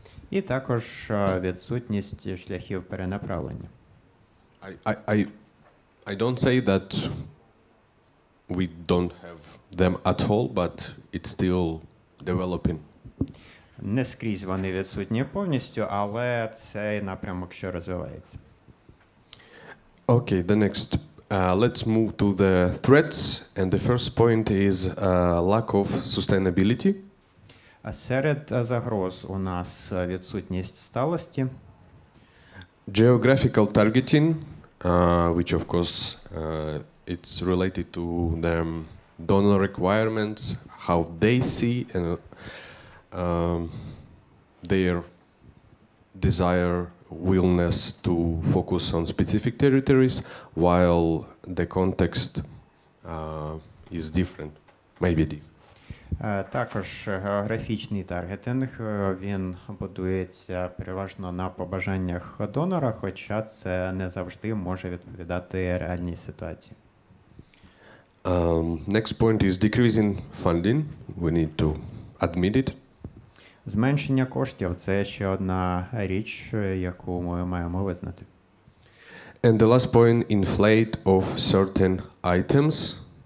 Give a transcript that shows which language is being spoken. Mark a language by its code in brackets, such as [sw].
[uk] І також відсутність шляхів перенаправлення. [en] I don't say that we don't have them at all, but it's still developing. [uk] Не скрізь вони відсутні повністю, але цей напрямок ще розвивається. [en] Okay, the next. Let's move to the threats, and the first point is lack of sustainability. [uk] Серед загроз у нас відсутність сталості. [en] Geographical targeting, which of course it's related to the donor requirements, how they see and their desire, willingness to focus on specific territories, while the context is different, maybe different. [uk] Також географічний таргетинг, він будується переважно на побажаннях донора, хоча це не завжди може відповідати реальній ситуації. [en] Next point is decreasing funding. We need to admit it. [uk] Зменшення коштів – це ще одна річ, яку ми маємо визнати. [en] And the last point, inflate of certain items.